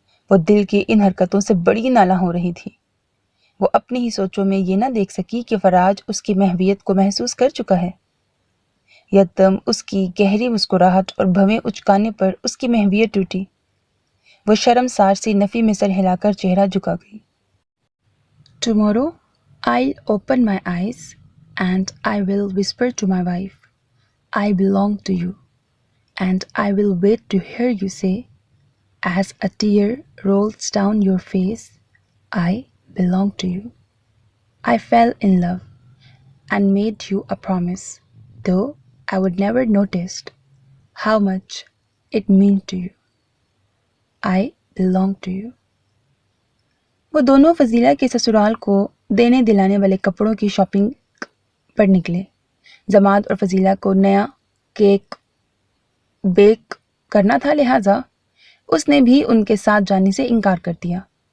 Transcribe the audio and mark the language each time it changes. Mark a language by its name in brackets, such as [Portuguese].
[Hindi] वो दिल की इन हरकतों से बड़ी नाला हो रही थी. वो अपनी ही सोचों में ये ना देख सकी कि फराज उसकी महवियत को महसूस कर चुका है. यकदम उसकी गहरी मुस्कुराहट और भवें उचकाने पर उसकी महवियत टूटी. वो शर्मसार सी नफ़ी में सर हिलाकर चेहरा झुका गई. [English] Tomorrow I'll open my eyes and I will whisper to my wife, I belong to you, and I will wait to hear you say, as a tear rolls down your face, I belong to you. I fell in love and made you a promise, though I would never noticed how much it meant to you. I belong to you. [Hindi] वो दोनों फजीला के ससुराल को देने दिलाने वाले कपड़ों की शॉपिंग पर निकले. जमात और फजीला को नया केक बेक करना था, लिहाजा उसने भी उनके साथ जाने से इनकार कर दिया.